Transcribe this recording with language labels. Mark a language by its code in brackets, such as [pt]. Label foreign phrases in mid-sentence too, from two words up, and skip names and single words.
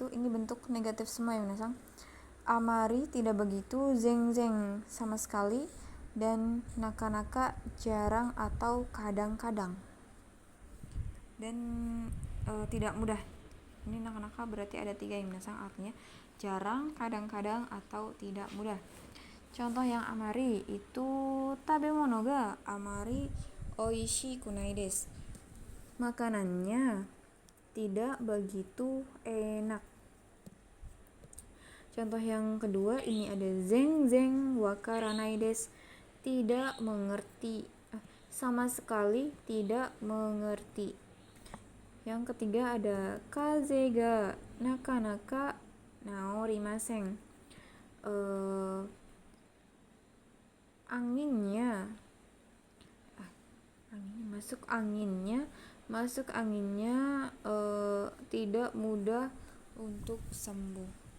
[id] Ini bentuk negatif semua ya minasang. Amari tidak begitu, zeng sama sekali, dan naka-naka jarang atau kadang-kadang. Dan tidak mudah. Ini naka-naka berarti ada 3 yang minasang, artinya jarang, kadang-kadang, atau tidak mudah. Contoh yang amari itu [ja] 食べ物があまり美味しくないです. [id] Makanannya tidak begitu enak. Contoh yang kedua ini ada [ja] 全然分からないです. [id] Tidak mengerti, sama sekali tidak mengerti. Yang ketiga ada [ja] 風邪がなかなか治りません. [id] Masuk anginnya tidak mudah untuk sembuh.